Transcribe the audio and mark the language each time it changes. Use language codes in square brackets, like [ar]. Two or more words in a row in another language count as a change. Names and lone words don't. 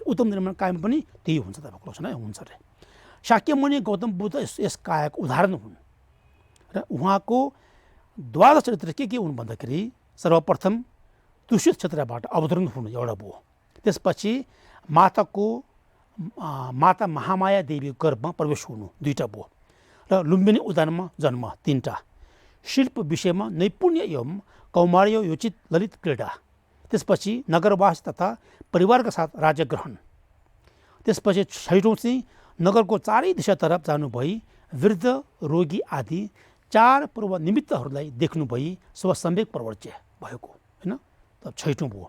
[ne] उत्तम निर्माण कायमा पनि त्यही हुन्छ तपाईँको लक्षण हुन्छ अरे। शाक्यमुनि गौतम बुद्ध यस कायाको उदाहरण हुन् र उहाँको 12 चरित्र के हुन् भन्दाखेरि सर्वप्रथम तुषित क्षेत्रबाट अवतरण हुनु एउटा भयो। त्यसपछि माता महामाया देवी गर्भमा प्रवेश हुनु 2टा भयो र लुम्बिनी उद्यानमा जन्म 3टा। शिल्प विषयमा नैपुण्य एवं कौमार्योचित ललित क्रीडा। त्यसपछि नगरवास तथा परिवारका साथ राज्य ग्रहण। त्यसपछि 6औं चाहिँ नगरको चारै दिशातर्फ जानुभई वृद्ध रोगी आदि 4 पूर्व निमित्तहरूलाई देख्नुभई स्वसम्वेक प्रवर्ज्य भएको होइन, तब 6औं भयो।